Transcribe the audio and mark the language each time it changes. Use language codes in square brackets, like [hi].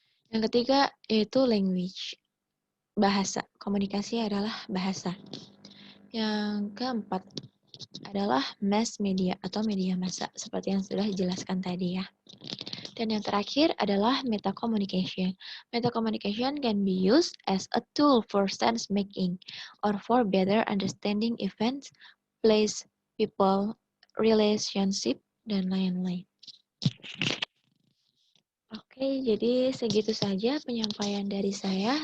[id] Yang ketiga yaitu language. Bahasa. Komunikasi adalah bahasa. Yang keempat adalah mass media atau media massa seperti yang sudah dijelaskan tadi ya. Dan yang terakhir adalah meta communication. [en] Meta communication can be used as a tool for sense making or for better understanding events, place, people, relationship, [id] dan lain-lain. Oke, jadi segitu saja penyampaian dari saya.